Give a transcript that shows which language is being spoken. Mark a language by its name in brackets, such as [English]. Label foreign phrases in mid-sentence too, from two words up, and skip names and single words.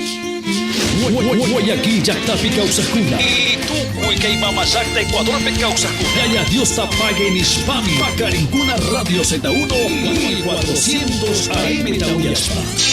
[Quechua] Guayaquil, Yactapi, Causacuna. Y tú, Huicaimama, Yacta, Ecuador, Causacuna. Yaya, [Spanish] Dios te pague [Quechua] en Hispami. Pacarincuna, Radio Z1, 1400 AM Tauyaspa.